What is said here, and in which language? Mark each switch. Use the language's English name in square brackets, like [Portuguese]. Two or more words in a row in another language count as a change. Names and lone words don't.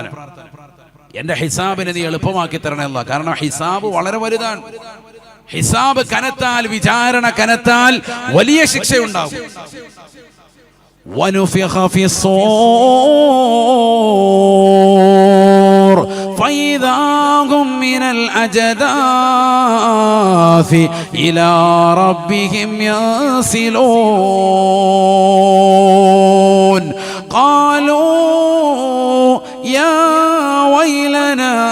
[Malayalam] എന്റെ ഹിസാബിനെ നീ എളുപ്പമാക്കി തരണേ അല്ലാ. കാരണം ഹിസാബ് വളരെ വലുതാണ്. ഹിസാബ് കനത്താൽ, വിചാരണ കനത്താൽ വലിയ ശിക്ഷയുണ്ടാകും. [Arabic] ونفخ في الصور فإذا هم من الأجداث إلى ربهم ينسلون قالوا يا ويلنا